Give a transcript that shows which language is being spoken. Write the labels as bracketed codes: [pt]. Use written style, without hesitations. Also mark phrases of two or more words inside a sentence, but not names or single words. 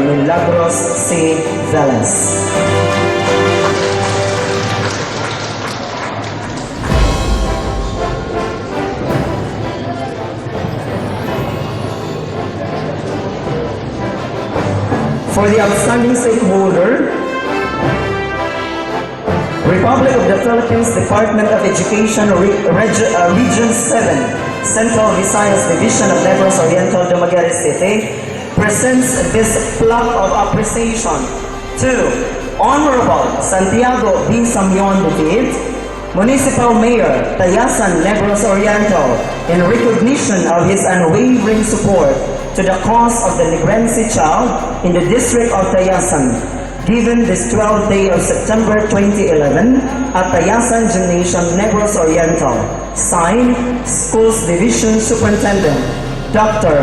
[en] Milagros C. Velez. For the outstanding stakeholder, Republic of the Philippines, Department of Education, Region 7, Central Visayas, Division of Negros Oriental, Dumaguete City, presents this plaque of appreciation to Honorable Santiago B. Samion David, Municipal Mayor, Tayasan, Negros Oriental, in recognition of his unwavering support to the cause of the Negrense child in the District of Tayasan, given this 12th day of September 2011 at Tayasan Gymnasium, Negros Oriental. Signed, Schools Division Superintendent, Dr.